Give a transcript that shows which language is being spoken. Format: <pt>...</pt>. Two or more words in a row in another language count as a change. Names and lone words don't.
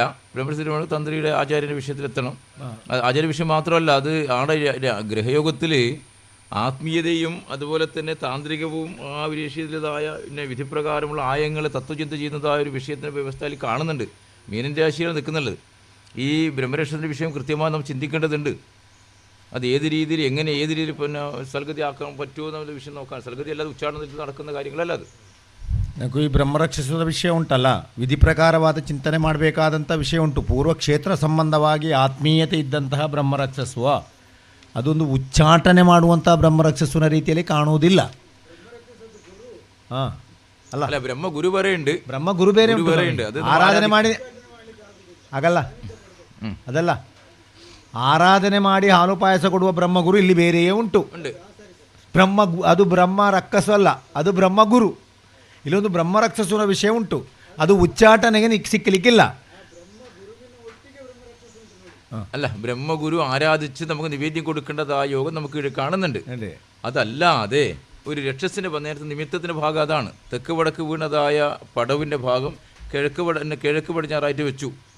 <ml>ബ്രഹ്മരക്ഷ തീരുമാനം തന്ത്രിയുടെ ആചാര്യൻ്റെ വിഷയത്തിലെത്തണം. ആചാര്യ വിഷയം മാത്രമല്ല, അത് ആടെ ഗ്രഹയോഗത്തിൽ ആത്മീയതയും അതുപോലെ തന്നെ താന്ത്രികവും ആ വിഷയത്തിലേതായ പിന്നെ വിധിപ്രകാരമുള്ള ആയങ്ങളെ തത്വചിന്ത ചെയ്യുന്നതായ ഒരു വിഷയത്തിൻ്റെ വ്യവസ്ഥയിൽ കാണുന്നുണ്ട്. മീനൻ രാശിയാണ് നിൽക്കുന്നുള്ളത്. ഈ ബ്രഹ്മരക്ഷത്തിൻ്റെ വിഷയം കൃത്യമായി നമ്മൾ ചിന്തിക്കേണ്ടതുണ്ട്. അത് ഏത് രീതിയിൽ എങ്ങനെ ഏത് രീതിയിൽ പിന്നെ സൽഗതി ആക്കാൻ പറ്റുമോ എന്നുള്ള വിഷയം നോക്കാൻ. സൽഗതി അല്ലാതെ ഉച്ചാരണത്തിൽ നടക്കുന്ന കാര്യങ്ങളല്ല അത്.</ml> <kn>ಈ ಬ್ರಹ್ಮರಕ್ಷಿಸುವ ವಿಷಯ ಉಂಟಲ್ಲ, ವಿಧಿ ಪ್ರಕಾರವಾದ ಚಿಂತನೆ ಮಾಡಬೇಕಾದಂಥ ವಿಷಯ ಉಂಟು. ಪೂರ್ವಕ್ಷೇತ್ರ ಸಂಬಂಧವಾಗಿ ಆತ್ಮೀಯತೆ ಇದ್ದಂತಹ ಬ್ರಹ್ಮರಕ್ಷಿಸುವ ಅದೊಂದು ಉಚ್ಚಾಟನೆ ಮಾಡುವಂಥ ಬ್ರಹ್ಮರಕ್ಷಿಸುವ ರೀತಿಯಲ್ಲಿ ಕಾಣುವುದಿಲ್ಲ. ಅಲ್ಲ, ಬ್ರಹ್ಮ ಗುರು ಬೇರೆ ഉണ്ട്, ಬ್ರಹ್ಮ ಗುರು ಬೇರೆ ಉಂಟು. ಆರಾಧನೆ ಮಾಡಿ ಆಗಲ್ಲ, ಅದಲ್ಲ, ಆರಾಧನೆ ಮಾಡಿ ಹಾಲು ಪಾಯಸ ಕೊಡುವ ಬ್ರಹ್ಮಗುರು ಇಲ್ಲಿ ಬೇರೆಯೇ ಉಂಟು. ಅದು ಬ್ರಹ್ಮ ರಕ್ಕಸಲ್ಲ, ಅದು ಬ್ರಹ್ಮಗುರು. ಇಲ್ಲೊಂದು ಬ್ರಹ್ಮರಕ್ಷಸುವ ವಿಷಯ ಉಂಟು, ಅದು ಉಚ್ಚಾಟನೆಗೆ ಸಿಕ್ಕಲಿಕ್ಕಿಲ್ಲ.</kn> <ml>അല്ല, ബ്രഹ്മഗുരു ആരാധിച്ച് നമുക്ക് നിവേദ്യം കൊടുക്കേണ്ടതായ യോഗം നമുക്ക് കാണുന്നുണ്ട്. അതല്ലാതെ ഒരു രക്ഷസിൻ്റെ നേരത്തെ നിമിത്തത്തിൻ്റെ ഭാഗം അതാണ്. തെക്ക് വടക്ക് വീണതായ പടവിൻ്റെ ഭാഗം കിഴക്ക് പടിഞ്ഞാറായിട്ട് വെച്ചു.</ml>